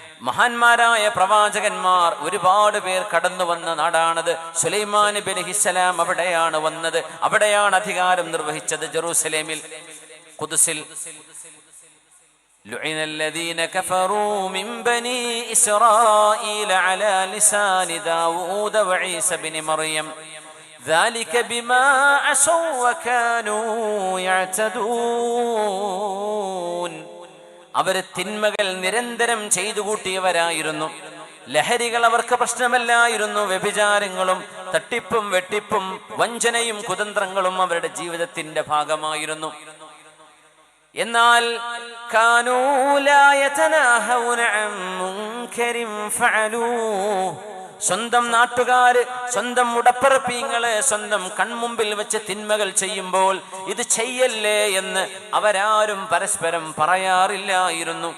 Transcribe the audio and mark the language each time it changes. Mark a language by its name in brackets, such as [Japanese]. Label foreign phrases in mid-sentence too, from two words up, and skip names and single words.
[Malayalam] മഹാന്മാരായ പ്രവാചകന്മാർ ഒരുപാട് പേർ കടന്നു വന്ന നാടാണത്. സുലൈമാൻ നബി അലൈഹിസ്സലാം അവിടെയാണ് വന്നത്, അവിടെയാണ് അധികാരം നിർവഹിച്ചത്. ജെറൂസലേമിൽ, ഖുദ്സിൽ. [Arabic] لعن الذين كفروا من بني إسرائيل على لسان داود وعيسى بن مريم ذلك بما عصوا وكانوا يعتدون. [Malayalam] അവർ തിന്മകൾ നിരന്തരം ചെയ്തു കൂട്ടിയവരായിരുന്നു. ലഹരികൾ അവർക്ക് പ്രശ്നമല്ലായിരുന്നു. വ്യഭിചാരങ്ങളും തട്ടിപ്പും വെട്ടിപ്പും വഞ്ചനയും കുതന്ത്രങ്ങളും അവരുടെ ജീവിതത്തിന്റെ ഭാഗമായിരുന്നു. എന്നാൽ [Arabic] كانوا لا يتناهون عن منكر فعلوه, [Malayalam] സ്വന്തം നാട്ടുകാര്, സ്വന്തം ഉടപ്പറപ്പീങ്ങളെ സ്വന്തം കൺമുമ്പിൽ വെച്ച് തിന്മകൾ ചെയ്യുമ്പോൾ ഇത് ചെയ്യല്ലേ എന്ന് അവരാരും പരസ്പരം പറയാറില്ലായിരുന്നു.